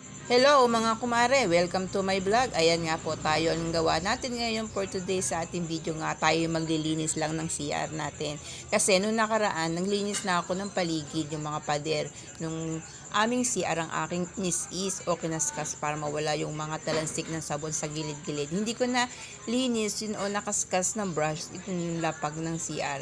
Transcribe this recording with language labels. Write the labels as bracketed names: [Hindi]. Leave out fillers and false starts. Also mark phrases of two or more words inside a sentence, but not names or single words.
[Filipino] Hello mga kumare, [English] welcome to my vlog. [Filipino] Ayan nga po tayo ang gawa natin ngayon [English] for today [Filipino] sa ating video nga tayo maglilinis lang ng CR natin. Kasi nung nakaraan, naglinis na ako ng paligid, yung mga pader, nung aming CR ang aking is o kinaskas para mawala yung mga talansik ng sabon sa gilid-gilid. Hindi ko na linis yun o nakaskas ng brush yung lapag ng CR.